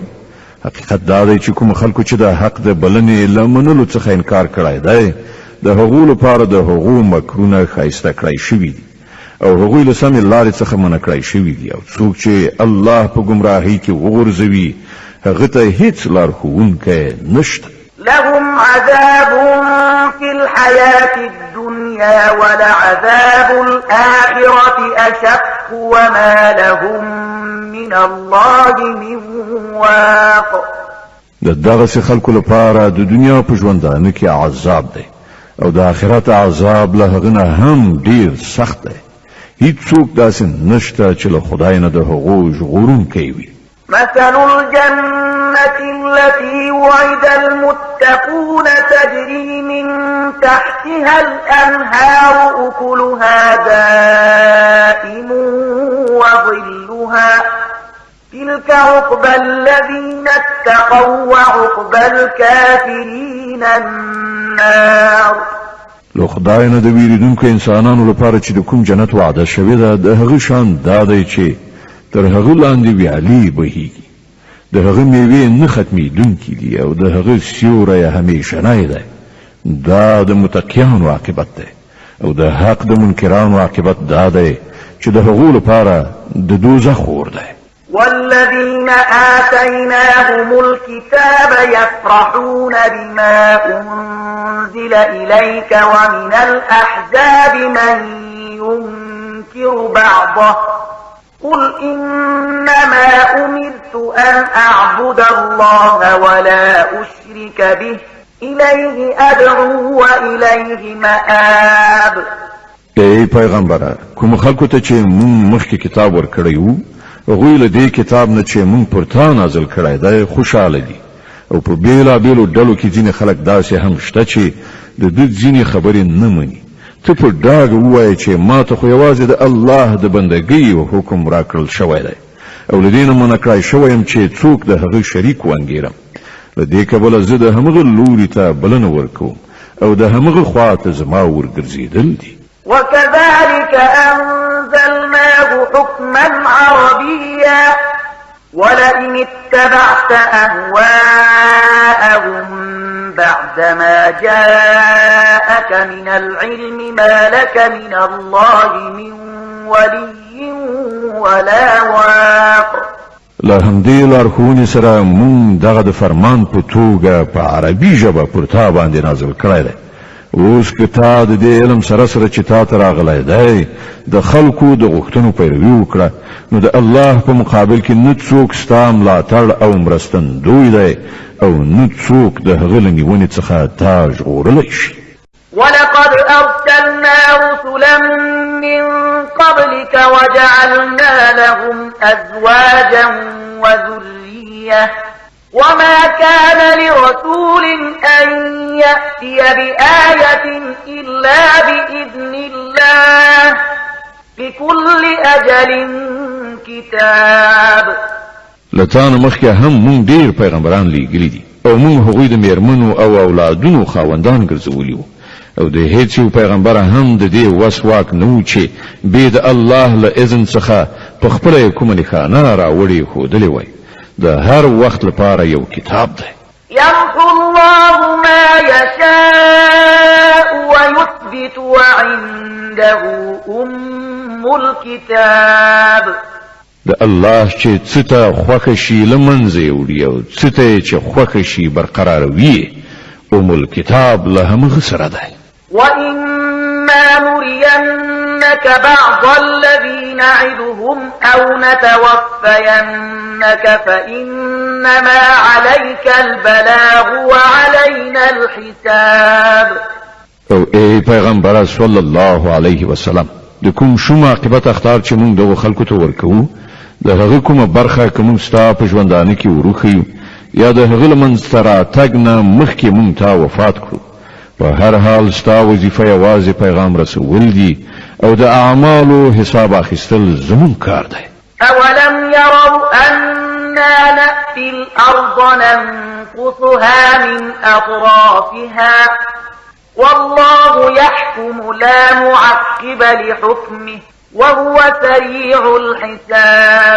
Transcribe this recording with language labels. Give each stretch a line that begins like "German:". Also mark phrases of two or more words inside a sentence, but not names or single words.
Pashto: حقیقت دا دی چې کوم خلکو چې د حق د بلنې له منلو څخه انکار کړی دی د هغو لپاره د هغو مکرونه ښایسته کړی شوي دي او هغوی له سمې لارې څخه منع کړی شوي دي او څوک چې الله په ګمراهۍ کې وغورځوي هغه ته هیڅ لارښوونکی نشته.
Arabic: لهم عذاب في الحياة الدنيا ولعذاب الآخرة أشق وما لهم من الله من واق.
Pashto: د دغسې خلکو لپاره د دنیا په ژوندانه کې عذاب دی او د آخرت عذاب له هغه نه هم ډیر سخت دی. هیڅوک داسې نشته چې له خدای نه د هغو ژغورونکی وي.
Arabic: مثل الجنة التي وعد المتقون تجري من تحتها الأنهار أكلها دائم وظلها تلك عقبى الذين اتقوا وعقبى الكافرين النار.
Pashto: لو خدای نه د ویریدونکو انسانانو لپاره چې د کوم جنت وعده شوې ده د هغه شان دا دی چې تر هغه لاندې ویالې بهیږي د هغه میوې نه ختمېدونکي دي او د هغه سیوری همیشنی دی. دا د متقیانو عاقبت دی او د حق د منکرانو عاقبت دا دی چې د هغو لپاره د دوزخ اور دی.
Arabic: والذين آتيناهم الكتاب يفرحون بما أنزل إليك ومن الأحزاب من ينكر بعضه قل إنما أمرت أن أعبد الله ولا أشرك به إليه أدعو وإليه مآب.
Pashto: ای پیغمبره کوم خلکو ته چې مونږ مخکې کتاب ورکړی وو هغوی له دې کتاب نه چې مونږ پر تا نازل کړی دی خوشحاله دي او په بیلابیلو ډلو کې ځینې خلک داسې هم شته چې د دوی ځینې خبرې نه مني. ته په ډاګه ووایه چې ما ته خو یوازې د الله د بندګۍ حکم راکړل شوی دی او له دې نه منع کړی شوی یم چې څوک د هغه شریک وانګیرم. له دې کبله زه د همغه لوري ته بلنه ورکوم او د همغه خوا ته زما ورګرځېدل دي.
Arabic: وكذلك أنزلناه حكما عربيا ولئن اتبعت أهواءهم بعدما جاءك من العلم ما لك من الله من ولي ولا واق.
Pashto: له همدې لارښوونې سره مونږ دغه د فرمان په توګه په عربي ژبه پر تا باندې نازل کړی دی. اوس که تا د دې علم سره سره چې تا ته راغلی دی د خلکو د غوښتنو پیروي وکړه نو د الله په مقابل کې نه څوک ستا ملاتړ او مرستندوی دی او نه څوک د هغه له نیونې څخه تا ژغورلی شي.
Arabic: ولقد أرسلنا رسلا من قبلك وجعلنا لهم أزواجا وذرية وما كان لرسول أن يأتي بآية إلا بإذن الله لكل أجل كتاب.
Pashto: لتان مخکې هم مونږ ډیر پیغمبران لیږلي دي او مونږ هغوی د میرمنو او اولادونو خاوندان ګرځولي وو او د هیڅ یو پیغمبر هم د دې وس واک نه و چې بې د الله له اذن څخه په خپله یې کومه نښانه راوړې ښودلې وای. د هر وخت لپاره یو کتاب دی.
Arabic: يمحو الله ما يشاء ويثبت وعنده أم الكتاب.
Pashto: د الله چې څه ته خوښه شي له منځه یې وړي او څه ته چې خوښه شي برقراروي
Arabic: ام الكتاب
Pashto: له همغه سره دی.
Arabic: وَإِمَّا نُرِيَنَّكَ بَعْضَ الَّذِي نَعِدُهُمْ أَوْ نَتَوَفَّيَنَّكَ فَإِنَّمَا عَلَيْكَ الْبَلَاغُ وَعَلَيْنَا الْحِسَابُ.
Pashto: او ای پیغمبر
Arabic: صلی الله علیه وسلم
Pashto: د کوم شوم عاقبت اختار چې موږ دغه خلکو ته ورکو د هغه کومه برخه کوم ستا په ژوندانه کې ورخیو یا د هغه لمن سره تګ نه مخکې موږ ته وفات کړو. په هر حال ستا وظیفه یوازې پیغام رسول دي او د اعمالو حساب اخیستل زمون کار دی.
Arabic: اولم يروا أنا نأتي الأرض ننقصها من أطرافها والله يحكم لا معقب لحكمه وهو سريع الحساب.